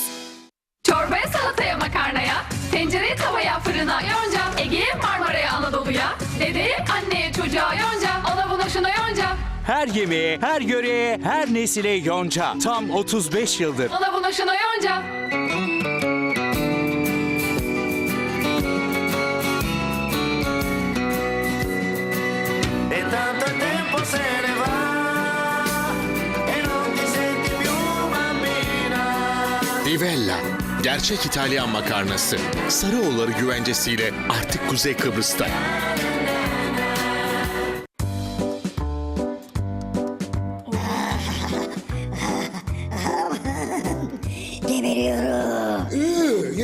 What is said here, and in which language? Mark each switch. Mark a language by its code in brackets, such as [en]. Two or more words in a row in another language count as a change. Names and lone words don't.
[tr] Çorbaya, salataya, makarnaya, tencereye, tavaya, fırına, yonca, Ege'ye, Marmara'ya, Anadolu'ya, dedeye, anneye, çocuğa, yonca, ona buna şuna yonca, Her yemeğe, her yöreye, her nesile yonca. Tam 35 yıldır. ona buna şuna yonca. [it] E tanto il tempo se ne va e non ti senti più bambina. [tr] Rivella, gerçek İtalyan makarnası. Sarıoğulları güvencesiyle artık Kuzey Kıbrıs'ta. Geberiyorum.